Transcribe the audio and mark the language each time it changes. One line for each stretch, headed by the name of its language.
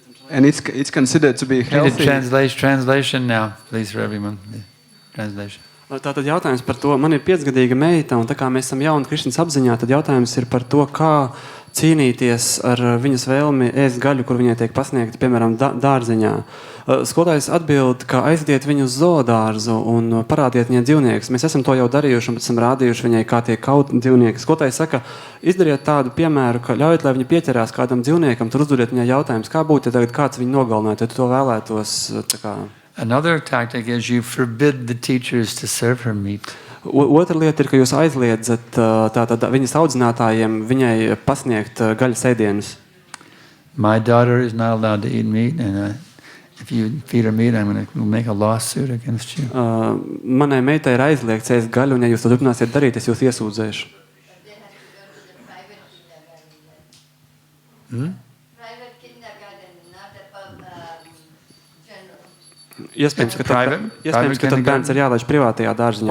English: And it's considered to be Need a healthy. translation now, please, for everyone. Yeah. Translation.
Latvian: Tātad jautājums par to, man ir 5-gadīga meita, un tā kā mēs esam jauni Krišņas apziņā, tad jautājums ir par to, kā cīnīties ar viņas vēlmi ēst gaļu, kur viņai tiek pasniegta, piemēram, dārziņā. Skolotājs atbild, ka aiziet viņu uz zoodārzu un parādiet viņai dzīvniekus. Mēs esam to jau darījuši un pēc tam rādījuši viņai, kā tiek kaut dzīvnieki. Skolotājs saka, izdariet tādu piemēru, ka ļaujiet, lai viņa pieķerās kādam dzīvniekam, tur uzdodiet viņai jautājums, kā būtu, ja tagad kāds viņu nogalinātu, ja tu to vēlētos, tā kā...
English: Another tactic is you forbid the teachers to serve her meat.
Latvian: Otra lieta ir, ka jūs aizliedzat tātad viņas audzinātājiem viņai pasniegt gaļas ēdienus.
English: My daughter is not allowed to eat meat, and if you feed her meat, I'm going to make a lawsuit against you.
Latvian: Manai meitai ir aizliegts ēst gaļu, un ja jūs to turpināsiet darīt, es jūs iesūdzēšu.
English: Private kindergarten, not above general.
Latvian: Iespējams, ka tad bērns ir jālaiž privātajā dārziņā.